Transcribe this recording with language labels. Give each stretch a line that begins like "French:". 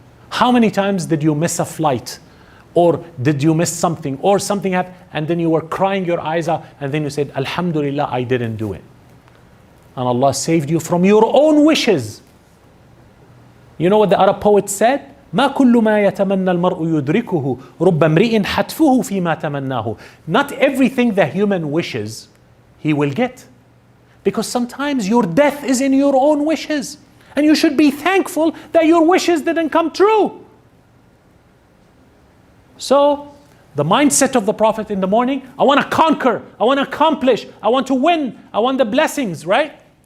English: How many times did you miss a flight? Or did you miss something? Or something happened and then you were crying your eyes out and then you said, Alhamdulillah, I didn't do it. And Allah saved you from your own wishes. You know what the Arab poet said?
Arabic: ما كل ما يتمنى المرء يدركه رب امرئ حتفه فيما تمناه.
English: Not everything the human wishes he will get. Because sometimes your death is in your own wishes. And you should be thankful that your wishes didn't come true. So, the mindset of the Prophet in the morning, I want to conquer, I want to accomplish, I want to win, I want the blessings, right?